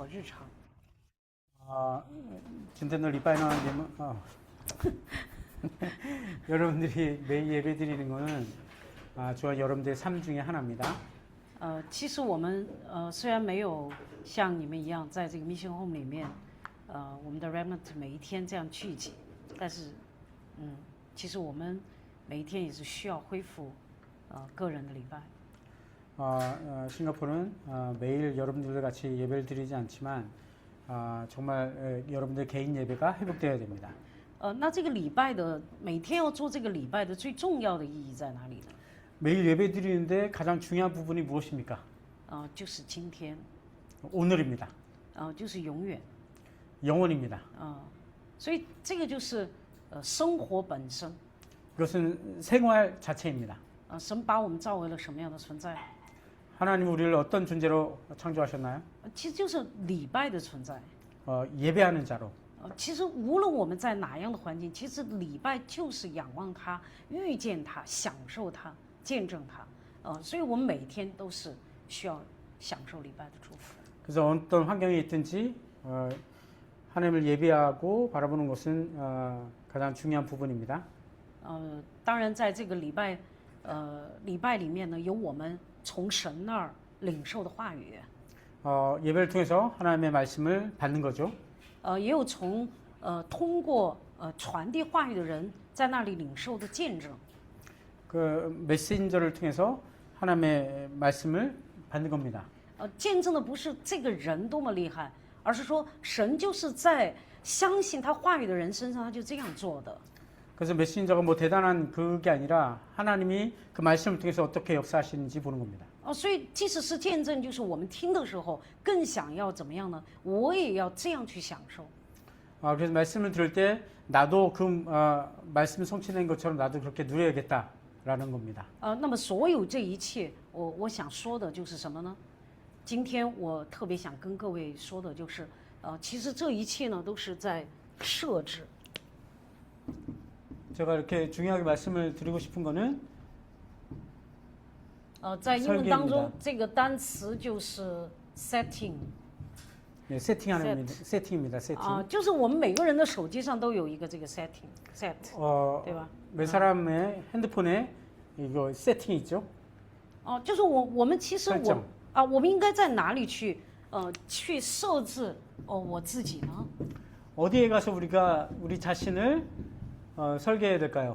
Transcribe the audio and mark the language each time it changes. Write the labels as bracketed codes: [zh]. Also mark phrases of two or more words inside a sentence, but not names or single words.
[zh] 活日常。 [ko] 진텐더 리바이너님은 여러분들이 매일 예배 드리는 거는 저와 여러분들의 삶 중에 하나입니다. [zh] 其实我们虽然没有像你们一样在这个 Mission Home 里面，我们的 Remnant 每一天这样聚集，但是，其实我们每一天也是需要恢复个人的礼拜。 [ko] 싱가포르는 매일 여러분들과 같이 예배를 드리지 않지만 정말 여러분들 개인 예배가 회복되어야 됩니다. [zh] 那这个礼拜的每天要做这个礼拜的最重要的意义在哪里呢？ [ko] 매일 예배 드리는데 가장 중요한 부분이 무엇입니까? [zh] 就是今天， [ko] 오늘입니다. [zh] 就是永远， [ko] 영원입니다. [zh] 所以这个就是生活本身。 [ko] 그것은 생활 자체입니다. [zh] 神把我们造为了什么样的存在？ [ko] 하나님 우리를 어떤 존재로 창조하셨나요? [zh] 其实就是礼拜的存在。 [ko] 예배하는 자로. [zh] 其实无论我们在哪样的环境，其实礼拜就是仰望他、遇见他、享受他、见证他。所以我们每天都是需要享受礼拜的祝福。 [ko] 그래서 어떤 환경에 있든지 하나님을 예배하고 바라보는 것은 가장 중요한 부분입니다. [zh] 当然在这个礼拜里面呢，有我们从神那儿领受的话语。 [ko] 예배를 통해서 하나님의 말씀을 받는 거죠. [zh] 也有从通过传递话语的人在那里领受的见证。 [ko] 그 메신저를 통해서 하나님의 말씀을 받는 겁니다. [zh] 见证的不是这个人多么厉害，而是说神就是在相信他话语的人身上，他就这样做的。 [ko] 그래서 메신저가 뭐 대단한 그게 아니라 하나님이 그 말씀을 통해서 어떻게 역사하시는지 보는 겁니다. [zh] 所以即使是见证，就是我们听的时候更想要怎么样呢？我也要这样去享受。 [ko] 그래서 말씀을 들을 때 나도 그 말씀 성취된 것처럼 나도 그렇게 누려야겠다라는 겁니다. [zh] 那么所有这一切，我想说的就是什么呢？今天我特别想跟各位说的就是，其实这一切呢都是在设置。 [ko] 제가 이렇게 중요하게 말씀을 드리고 싶은 거는 [zh] 在英文当中，这个单词就是 setting。 [ko] 네, 세팅하는 세팅입니다. 세팅. [zh] 就是我们每个人的手机上都有一个这个 [en] setting set， [zh] 对吧？ [ko] 몇 사람의 핸드폰에 이거 세팅이 있죠? [zh] 就是我们其实我们应该在哪里去去设置我自己呢？ [ko] 어디에 가서 우리가 우리 자신을 설계해야 될까요?